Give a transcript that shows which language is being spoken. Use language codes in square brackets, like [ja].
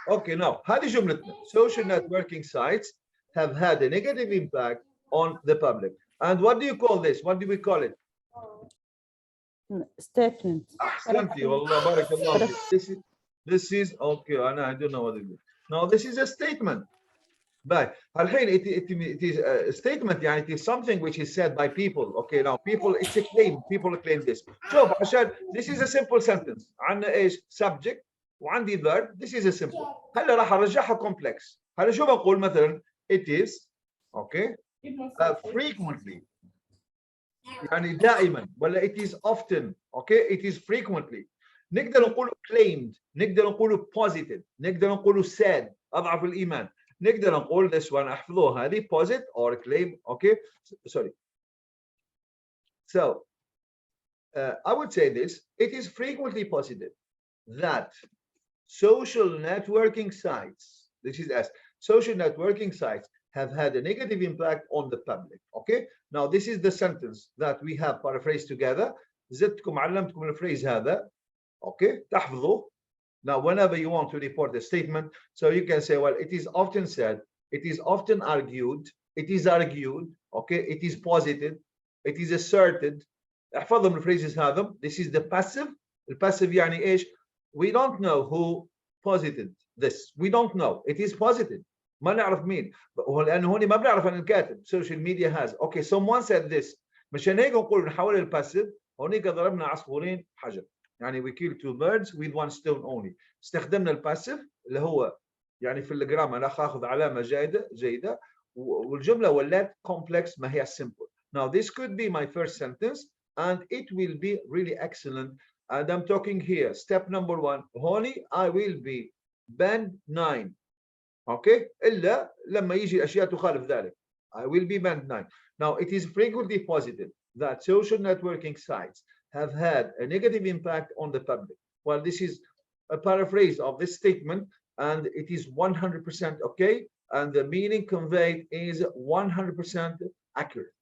[en] Okay, now, [ar] هذه جملتنا. [en] Social networking sites have had a negative impact on the public. And what do you call this? What do we call it? Statement. [ar] أحسنتي والله بارك الله فيك. [en] This is okay. I don't know what it is. Now, this is a statement. But [ar] الحين [en] it is a statement [ar] يعني [en] it is something which is said by people. Okay, now people, it's a claim. People claim this. [ar] شوف عشان [en] this is a simple sentence. [ar] عندنا ايش subject وعندي verb. [en] This is a simple. [ar] هلا راح ارجعها complex. هلا شو بقول مثلا [en] it is okay frequently [ar] يعني دائما ولا [en] it is often okay it is frequently. [ar] نقدر نقول claimed. نقدر نقول positive. نقدر نقول said. أضعف الإيمان. نقدر نقول [en] this one [ar] احفظوها هذه [en] posit or claim. Okay, sorry. So I would say this. It is frequently posited that social networking sites, this is S, social networking sites have had a negative impact on the public. Okay, now this is the sentence that we have paraphrased together. [ar] زدتكم علمتكم الفريز هذا. [en] Okay, [ar] تحفظوه. [en] Now, whenever you want to report a statement, so you can say, well, it is often said, it is often argued, it is argued, okay, it is posited, it is asserted. [ar] احفظهم الفريزز هذا. [en] This is the passive. [ar] الباسيف يعني ايش؟ [en] We don't know who posited this. We don't know. It is posited. [ar] ما نعرف مين. لأنه هون ما بنعرف عن الكاتب. [en] Social media has. Okay, someone said this. [ar] مشان هيك نقول نحول الباسيف. هونيك ضربنا عصفورين حجر. يعني [en] we kill two birds with one stone only. [ar] استخدمنا الباسيف اللي هو يعني في الجرامر راح اخذ علامه جيده والجمله ولات complex ما هي simple. [en] Now this could be my first sentence and it will be really excellent. And I'm talking here step number 1. [ar] هوني [en] I will be band 9. Okay, [ar] الا لما يجي اشياء تخالف ذلك. [en] I will be band 9. Now it is frequently posited that social networking sites have had a negative impact on the public. Well, this is a paraphrase of this statement, and it is 100% okay, and the meaning conveyed is 100% accurate.